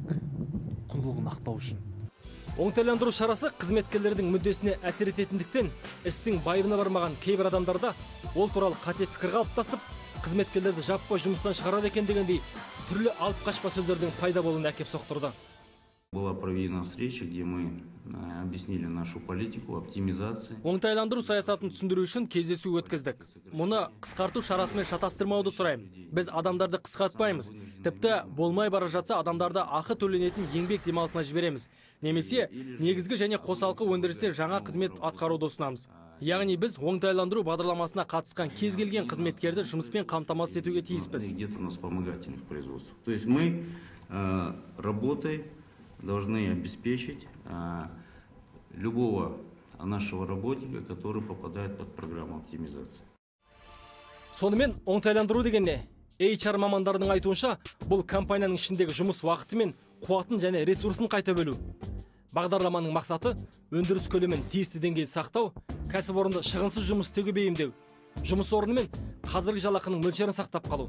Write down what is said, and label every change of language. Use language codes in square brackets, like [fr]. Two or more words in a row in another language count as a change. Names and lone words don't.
[kk] Құндылығын ақтау үшін. Оңтайландыру шарасы қызметкерлердің мүддесіне әсер ететіндіктен, істің байыбына бармаған кейбір адамдарда ол туралы қате пікір қалыптасып, қызметкерлерді жаппай жұмыстан шығарады екен дегендей түрлі алып қашпа сөздердің пайда болуына әкеп соқтырды. [ru] Была проведена встреча, где мы объяснили нашу политику оптимизации. [kk] Оңтайландыру саясатын түсіндіру үшін кездесу өткіздік. Мұны қысқарту шарасымен шатастырмауды сұраймын. Біз адамдарды қысқартпаймыз. Тіпті болмай бара жатса адамдарды ақы төленетін еңбек демалысына жібереміз. Немесе негізгі және қосалқы өндірісте жаңа қызмет атқаруды ұсынамыз. Яғни біз оңтайландыру бағдарламасына қатысқан кез келген қызметкерді жұмыспен қамтамасыз етуге тиіспіз. [ru] Где-то у нас вспомогательных производств. То есть мы работой должны обеспечить любого нашего работника, который попадает под программу оптимизации. [kk] Сонымен оңтайландыру дегенде, HR мамандардың айтуынша, бұл компанияның ішіндегі жұмыс уақыты мен қуатын және ресурсын қайта бөлу. Бағдарламаның мақсаты өндіріс көлемін тиісті деңгейде сақтау, кәсіпорынды шығынсыз жұмыс істеуге бейімдеу, жұмыс орны мен қазіргі жалақының мөлшерін сақтап қалу.